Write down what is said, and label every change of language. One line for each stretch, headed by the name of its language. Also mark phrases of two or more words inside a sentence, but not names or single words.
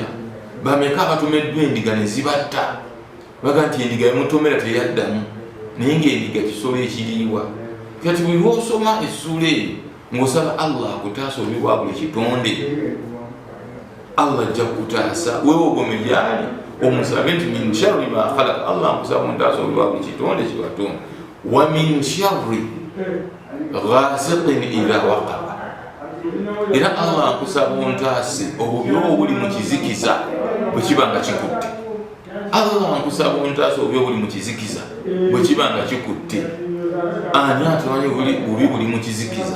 Ganda: Bameka abatomeddwa endiga ne zibatta, baga nti endiga yamutomera teyaddamu, naye ng'endiga kisolo ekiriibwa. Kati buli lw'osoma essuula eyo ng'osaba Allah akutaasa obubi bwa buli kitonde, Allah ajja kukutaasa. Weewogome gy'ali omusabe nti
Arabic: من شر ما خلق,
Ganda: Allah nkusaba ontaasa obubi bwa buli kitonde kye watonda.
Arabic: ومن شر غاسق إذا وقب,
Ganda: era Allah nkusaba ontaase obubi obuli mu kizikiza bwe kiba nga kikutte. Allah nkusaba ontaase obubi obuli mu kizikiza bwe kiba nga kikutte. Ani atamanyi bubi buli mu kizikiza?